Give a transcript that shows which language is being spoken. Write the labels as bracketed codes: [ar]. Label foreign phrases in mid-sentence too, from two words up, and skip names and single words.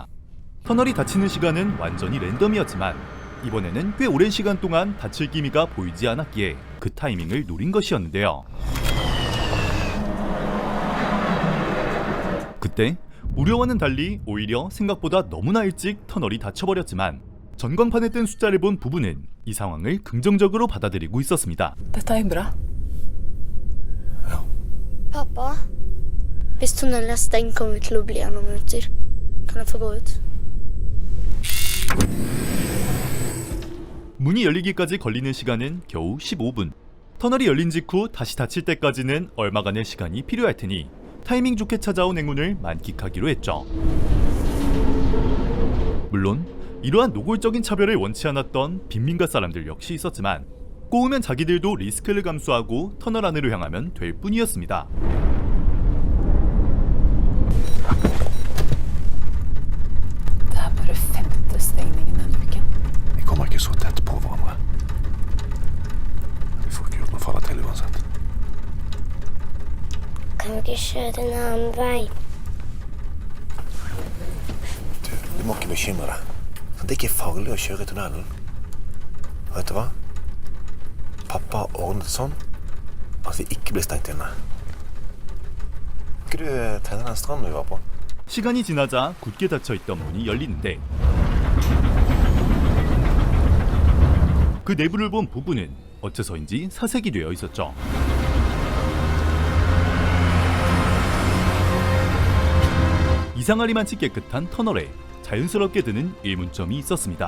[ko] 터널이 닫히는 시간은 완전히 랜덤이었지만 이번에는 꽤 오랜 시간 동안 닫힐 기미가 보이지 않았기에 그 타이밍을 노린 것이었는데요. 그때 우려와는 달리 오히려 생각보다 너무나 일찍 터널이 닫혀버렸지만 전광판에 뜬 숫자를 본 부부는 이 상황을 긍정적으로 받아들이고 있었습니다. [no] Dette er bra. Pappa, hvis tunnelen er stengt, kommer vi til å bli her noen minutter. Kan jeg få gå ut? [ko] 문이 열리기까지 걸리는 시간은 겨우 15분. 터널이 열린 직후 다시 닫힐 때까지는 얼마간의 시간이 필요할 테니 타이밍 좋게 찾아온 행운을 만끽하기로 했죠. 물론 이러한 노골적인 차별을 원치 않았던 빈민가 사람들 역시 있었지만 꼬우면 자기들도 리스크를 감수하고 터널 안으로 향하면 될 뿐이었습니다. [no] Det er bare 5. stengningen denne uken. Vi kommer ikke så tett på hverandre. Vi får ikke gjort noe faller til uansett. Kan vi ikke kjøre en annen vei? Du må ikke bekymre deg. Det er ikke farlig å kjøre i tunnelen. Vet du hva? Pappa har ordnet sånn at vi ikke blir stengt inne. Kan ikke du tegne den stranden vi var på? [ko] 시간이 지나자 굳게 닫혀있던 문이 열리는데 그 내부를 본 부부는 어째서인지 사색이 되어 있었죠. 이상하리만치 깨끗한 터널에 자연스럽게 드는 의문점이 있었습니다.